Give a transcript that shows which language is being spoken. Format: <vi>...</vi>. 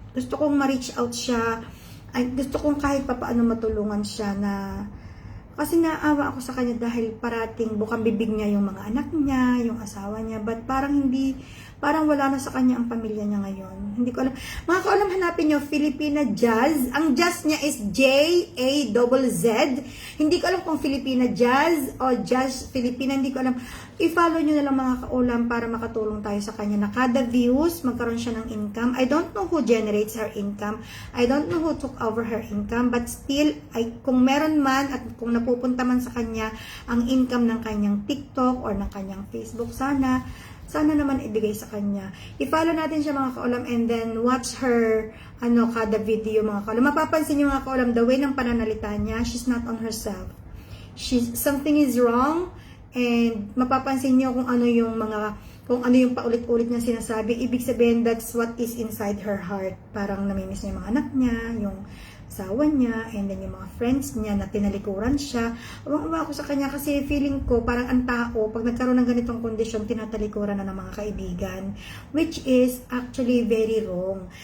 <tl>Gusto kong ma-reach out siya. Ay, gusto kong kahit papaano matulungan siya na kasi naawa ako sa kanya dahil parating bukang bibig niya yung mga anak niya, yung asawa niya,</tl> <en>but</en> <tl>parang wala na sa kanya ang pamilya niya ngayon. Hindi ko alam. Mga kaulam, hanapin niyo Filipina Jazz. Ang Jazz niya is J-A-Z-Z. Hindi ko alam kung Filipina Jazz o Jazz Filipina, hindi ko alam. I-follow niyo na lang mga kaulam para makatulong tayo sa kanya na kada views, magkaroon siya ng income.</tl> <en>I don't know who generates her income. I don't know who took over her income, but still,</en> <tl>kung meron man at kung napupunta man sa kanya ang income ng kanyang TikTok or ng kanyang Facebook, sana naman ibigay sa kanya. I-follow natin siya mga kaulam</tl> <en>and then watch her</en> <tl>kada video mga kaulam. Mapapansin niyo mga kaulam,</tl> <en>the way</en> <tl>ng pananalita niya,</tl> <en>she's not on herself. Something is wrong and</en> <tl>mapapansin niyo kung ano yung paulit-ulit niya sinasabi. Ibig sabihin,</tl> <en>that's what is inside her heart.</en> <tl>Parang namimiss niya yung mga anak niya, yung asawa niya,</tl> <en>and then</en> <tl>yung mga friends niya na tinalikuran siya. Uwang-uwa ako sa kanya kasi feeling ko parang ang tao, pag nagkaroon ng ganitong kondisyon, tinatalikuran na ng mga kaibigan.</tl> <en>Which is actually very wrong.</en>